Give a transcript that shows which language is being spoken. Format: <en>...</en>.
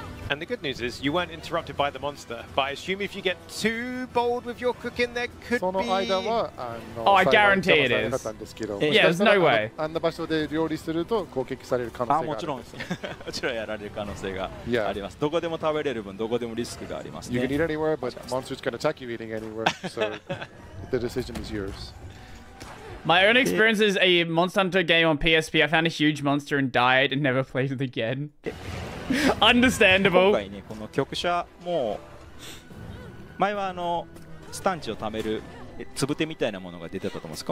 <en>And the good news is you weren't interrupted by the monster, but I assume if you get too bold with your cooking, there could be... Oh, I guarantee it is. Yeah, there's no way.</en> <ja>あんな場所で料理すると攻撃される可能性がある。もちろんやられる可能性があります。どこでも食べれる分どこでもリスクがありますね。</ja> <en>You can eat anywhere, but monsters can attack you eating anywhere, so the decision is yours. My own experience is a Monster Hunter game on PSP. I found a huge monster and died and never played it again. Understandable.</en> <ja>今回ね、この局舎も前はスタンチを貯めるつぶてみたいなものが出てたと思うんです。</ja>